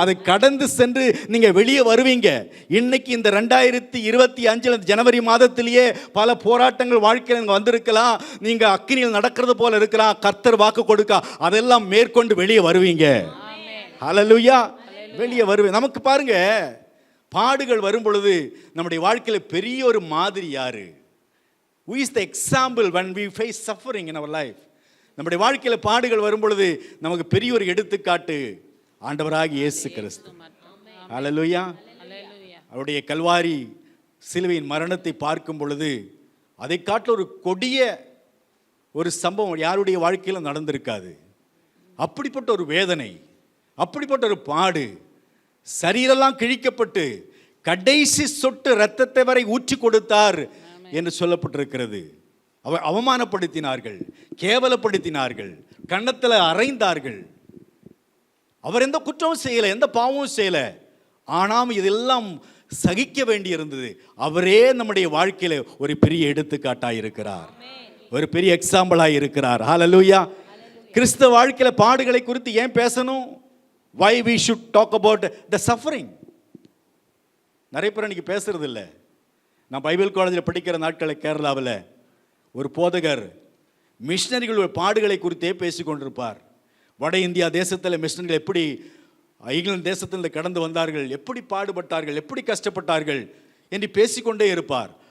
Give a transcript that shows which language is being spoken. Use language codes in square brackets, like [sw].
[ta] அதை கடந்து சென்று நீங்க வெளியே வருவீங்க. இன்னைக்கு இந்த 2025 ஜனவரி மாதத்திலேயே பல போராட்டங்கள் வாழ்க்கையில் நீங்க வந்திருக்கலாம். நீங்க அக்கினியில் நடக்கிறது போல இருக்கலாம். கர்த்தர் வாக்கு கொடுக்க அதெல்லாம் மேற்கொண்டு வெளியே வருவீங்க. ஹல்லேலூயா. வெளியே வருவீங்க. நமக்கு பாருங்க, பாடுகள் வரும் பொழுது நம்முடைய வாழ்க்கையில் பெரிய ஒரு மாதிரி யாரு? [en] Who is the example when we face suffering in our life? [ta] நம்முடைய வாழ்க்கையில் பாடுகள் வரும் பொழுது நமக்கு பெரிய ஒரு எடுத்துக்காட்டு ஆண்டவராகிய இயேசு கிறிஸ்து. ஹல்லேலூயா. அவருடைய கல்வாரி சிலுவையின் மரணத்தை பார்க்கும் பொழுது அதை காட்டில் ஒரு கொடிய ஒரு சம்பவம் யாருடைய வாழ்க்கையில் நடந்திருக்காது. அப்படிப்பட்ட ஒரு வேதனை, அப்படிப்பட்ட ஒரு பாடு, சரீரெல்லாம் கிழிக்கப்பட்டு கடைசி சொட்டு இரத்தத்தை வரை ஊற்றி கொடுத்தார் என்று சொல்லப்பட்டிருக்கிறது. அவமானப்படுத்தினார்கள், கேவலப்படுத்தினார்கள், கன்னத்தில் அறைந்தார்கள். அவர் எந்த குற்றமும் செய்யலை, எந்த பாவமும் செய்யலை. ஆனால் இதெல்லாம் சகிக்க வேண்டி இருந்தது. அவரே நம்முடைய வாழ்க்கையில ஒரு பெரிய எடுத்துக்காட்டாக இருக்கிறார், ஒரு பெரிய எக்ஸாம்பிளாக இருக்கிறார். ஹல்லேலூயா. கிறிஸ்தவ வாழ்க்கையில பாடுகளை குறித்து ஏன் பேசணும்? [en] Why we should talk about the suffering? [ta] நிறைய பேர் இன்னைக்கு பேசுறது இல்லை. நான் பைபிள் காலேஜில் படிக்கிற நாட்களில் கேரளாவில் ஒரு போதகர் மிஷனரிகள் பாடுகளை குறித்தே பேசிக்கொண்டிருப்பார். வட இந்தியா தேசத்தில் மிஷனரிகள் எப்படி இங்கிலாந்து தேசத்தில் கடந்து வந்தார்கள், எப்படி பாடுபட்டார்கள், எப்படி கஷ்டப்பட்டார்கள் என்று பேசிக்கொண்டே இருப்பார்.